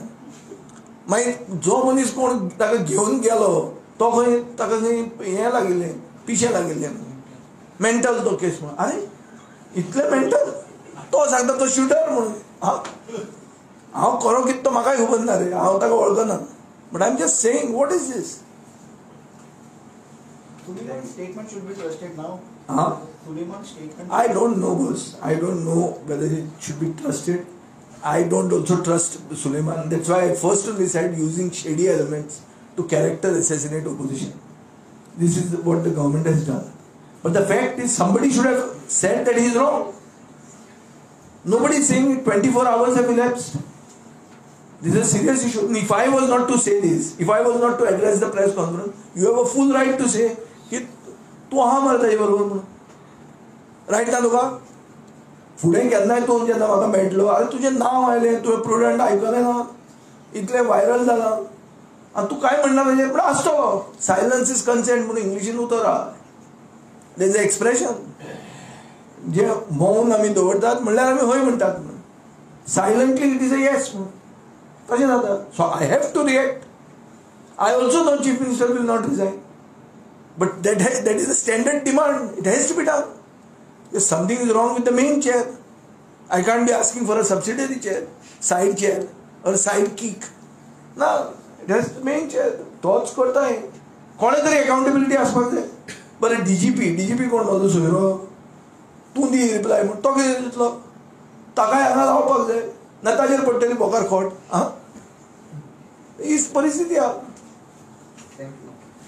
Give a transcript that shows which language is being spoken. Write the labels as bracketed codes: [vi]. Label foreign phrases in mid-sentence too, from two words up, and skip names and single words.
[kok] मागीर जो मनीस कोण ताका घेवन गेलो तो खंय, ताका खंय हें लागिल्लें, पिशें लागिल्लें, मेंटल तो केस म्हणून. आरे इतलें मेंटल. तो सांगता तो शूटर म्हणून. हांव खरो कितें तो म्हाकाय खबर ना रे, हांव ताका वळखना. [en] But I am just saying what is this. Suleiman statement should be trusted now. Suleiman statement. I don't know, boss. I don't know whether it should be trusted. I don't also trust Suleiman. That's why I firstly said using shady elements to character assassinate opposition. This is what the government has done. But the fact is, somebody should have said that he is wrong. Nobody is saying 24 hours have elapsed. This is a serious issue. If I was not to say this, if I was not to address the press conference, you have a full right to say [kok] की तूं आहा मरे ताजे बरोबर म्हणून. रायट ना तुका. फुडें केन्नाय तूं जेन्ना म्हाका मेळटलो, आरे तुजें नांव आयलें, तुवें प्रुडंट आयकलें ना, इतलें व्हायरल जालां आनी तूं कांय म्हणना ताजेर. पूण आसतो [en] silence is consent [kok] म्हणून इंग्लिशीन उतर आहा. [en] there is a expression [kok] जे मौन आमी दवरतात म्हणल्यार आमी हय म्हणटात म्हणून. [en] silently it is a yes [kok] म्हणून तशें जाता. [en] So I have to react. I also know Chief Minister will not resign. But that is a standard demand. It has to be done. If something is wrong with the main chair, I can't be asking for a subsidiary chair, side chair, or side kick. No, it has the main chair. [kok] तोच करता. कोणे तरी अकाउंटेबिलिटी आसपाक जाय. बरें DGP कोण म्हाजो सोयरो, तूं [en] the reply [kok] म्हण. तो कितें दितलो. ताकाय हांगा रावपाक जाय ना, ताजेर पडटली बोकार खोट. ही परिस्थिती आहा. [en] Thank you.